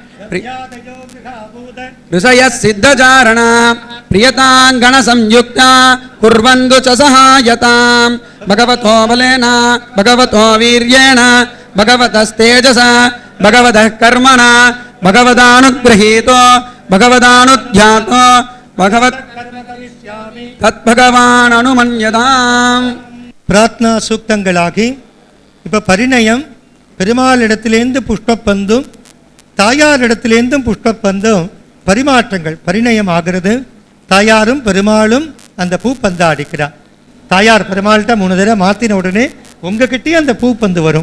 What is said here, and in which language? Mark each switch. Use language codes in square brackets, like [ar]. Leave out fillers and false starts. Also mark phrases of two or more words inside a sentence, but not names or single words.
[sa] ऋषयः सिद्धचारणा प्रियताङ्गणसंयुक्ता कुर्वन्तु च सहायतां भगवतो बलेन भगवतो वीर्येण भगवतस्तेजसा भगवतः कर्मणा भगवदानुगृहीतो भगवदानुध्यातो भगवत् तद्भगवान् अनुमन्यताम्. [ta] பிரார்த்தனா சூக்தங்களாகி இப்போ பரிணயம் பெருமாளிடத்திலேருந்து புஷ்பப்பந்தும் தாயாரிடத்திலேருந்தும் புஷ்பப்பந்தும் பரிமாற்றங்கள் பரிணயம் ஆகிறது. தாயாரும் பெருமாளும் அந்த பூப்பந்து அடிக்கிறார். தாயார் பெருமாள்கிட்ட 3 தடவை மாற்றின உடனே உங்ககிட்டயே அந்த பூப்பந்து வரும்.